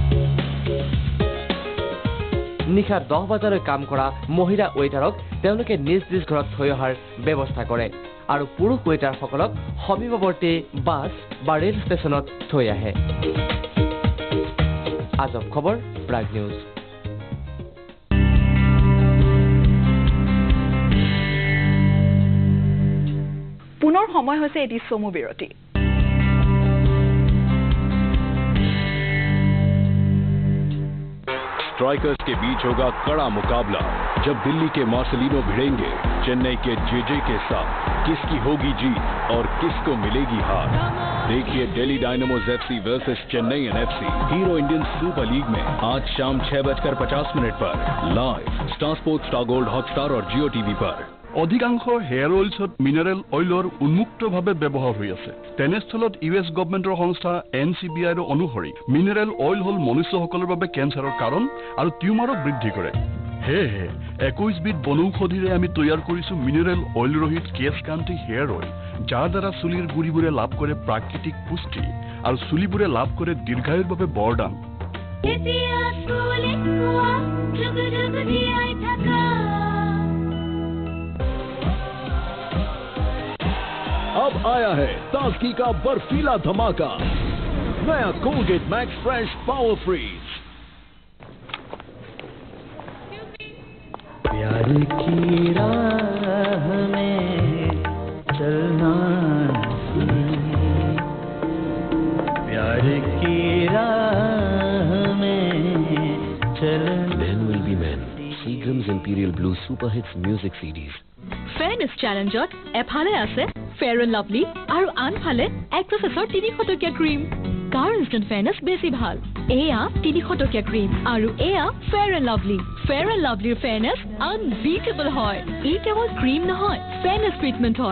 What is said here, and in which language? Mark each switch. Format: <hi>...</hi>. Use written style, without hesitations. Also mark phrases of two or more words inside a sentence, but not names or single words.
<as>নিশা 10 বজালৈ কাম কৰা মহিলা ৱেটাৰক তেওঁলোকে নিজ নিজ ঘৰত থৈ অহাৰ ব্যৱস্থা কৰে আৰু পুৰুষ ৱেটাৰসকলক সমীপৱৰ্তী বাছ বা ৰেল ষ্টেচনত থৈ আহে। আজব খবৰ, প্ৰাগ নিউজ। পুনৰ সময় হৈছে এটি চমু বিৰতি।</as> <hi>स्ट्राइकर्स के बीच होगा कड़ा मुकाबला जब दिल्ली के मार्सेलिनो भिड़ेंगे चेन्नई के जेजे के साथ। किसकी होगी जीत और किसको मिलेगी हार? देखिए दिल्ली डायनामोज एफसी वर्सेस चेन्नई एनएफसी हीरो इंडियन सुपर लीग में आज शाम 6:50 पर लाइव स्टार स्पोर्ट्स, स्टार गोल्ड, हॉटस्टार और जियो टीवी पर।</hi> <as>অধিকাংশ</as> <en>hair oils mineral oil</en> <as>উন্মুক্তভাৱে ব্যৱহাৰ হৈ আছে। তেনেস্থলত</as> <en>US government</en> <as>সংস্থা NCBIৰ অনুসৰি</as> <en>mineral oil</en> <as>হ'ল মনুষ্যসকলৰ বাবে কেঞ্চাৰৰ কাৰণ আৰু টিউমাৰক বৃদ্ধি কৰে। সেয়েহে 21 বিধ বনৌষধিৰে আমি তৈয়াৰ কৰিছো</as> <en>mineral oil</en> <as>ৰহিত কেশকান্তি হেয়াৰ অইল, যাৰ দ্বাৰা চুলিৰ গুৰিবোৰে লাভ কৰে প্ৰাকৃতিক পুষ্টি আৰু চুলিবোৰে লাভ কৰে দীৰ্ঘায়ুৰ বাবে বৰদান।</as> <hi>अब आया है ताजगी का बर्फीला धमाका, नया कोलगेट मैक्स फ्रेश पावर फ्रीज। प्यार की राह में चलना प्यार की राह में चलना।</hi> <en>Men will be men. Seagram's Imperial Blue Super Hits Music CDs. fairness challenge</en> <as>এফালে আছে ফেয়াৰ এণ্ড লাভলী আৰু আনফালে এক্সেছৰ 300 টকীয়া ক্ৰীম। কাৰ</as> <en>instant fairness</en> <as>বেছি ভাল? এয়া 300 টকীয়া ক্ৰীম আৰু এয়া ফেয়াৰ এণ্ড লাভলী। ফেয়াৰ এণ্ড লাভলীৰ</as> <en>fairness unbeatable</en> <as>হয়। ই কেৱল ক্ৰীম নহয়,</as> <en>fairness treatment</en> <as>হয়।</as>